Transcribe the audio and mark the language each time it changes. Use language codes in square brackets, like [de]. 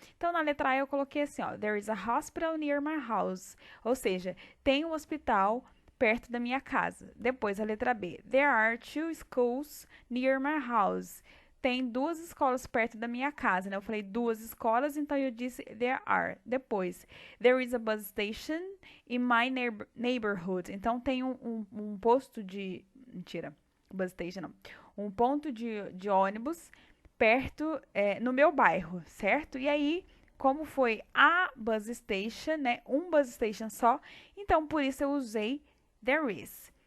[pt] Então, na letra A eu coloquei assim, ó, [en] there is a hospital near my house, [pt] ou seja, tem um hospital perto da minha casa. Depois, a letra B, [en] there are two schools near my house, [pt] tem duas escolas perto da minha casa, né? Eu falei duas escolas, então eu disse there are. [en] Depois, there is a bus station in my neighborhood. [pt] Então tem um posto de. Mentira, bus station não. Um ponto de ônibus perto, no meu bairro, certo? E aí, como foi a bus station, né? Um bus station só, então por isso eu usei there is.